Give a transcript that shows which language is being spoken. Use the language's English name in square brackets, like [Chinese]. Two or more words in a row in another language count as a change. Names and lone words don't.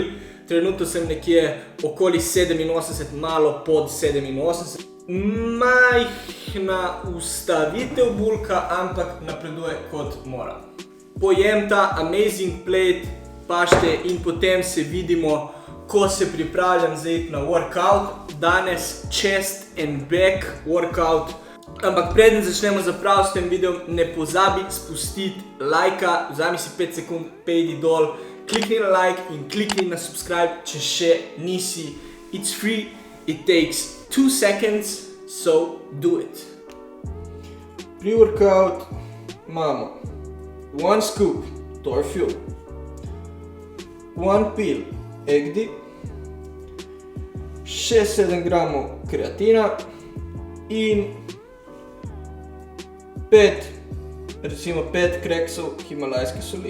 [Slovenian] Trenutno sem nekje okoli 87, malo pod 87. Majhna ustavitev bulka, ampak napreduje kot mora. Pojem ta [English] amazing plate [Slovenian] pašte in potem se vidimo, ko se pripravljam za iti na workout. [English] Danes chest and back workout. [Slovenian] Ampak preden začnemo zaprav s tem videom, ne pozabi spustiti lajka, vzami si 5 sekund, pejdi dol, klikni na like in klikni na subscribe, če še nisi. [English] It's free, it takes 2 seconds, so do it. [Slovenian] Pre-workout imamo 1 scoop Torfuel, 1 pill EGDI, 6-7 gramov kreatina in 5 kreksov himalajske soli.